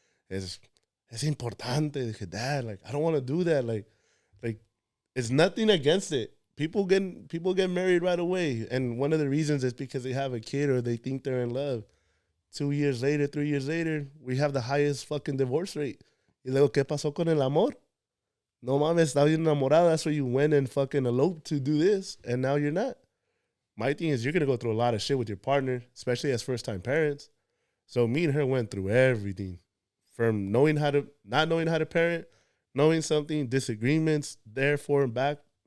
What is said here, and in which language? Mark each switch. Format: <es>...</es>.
<es>Es importante. Dije,</es> <en>Dad, like, I don't want to do that. Like, it's nothing against it. People get married right away. And one of the reasons is because they have a kid or they think they're in love. 2 years later, 3 years later, we have the highest fucking divorce rate.</en> <es>Y luego, ¿qué pasó con el amor? No mames, estaba bien enamorado.</es> <en>That's why you went and fucking eloped to do this, and now you're not. My thing is, you're going to go through a lot of shit with your partner, especially as first-time parents. So me and her went through everything. From not knowing how to parent, knowing something, disagreements, therefore and back.</en>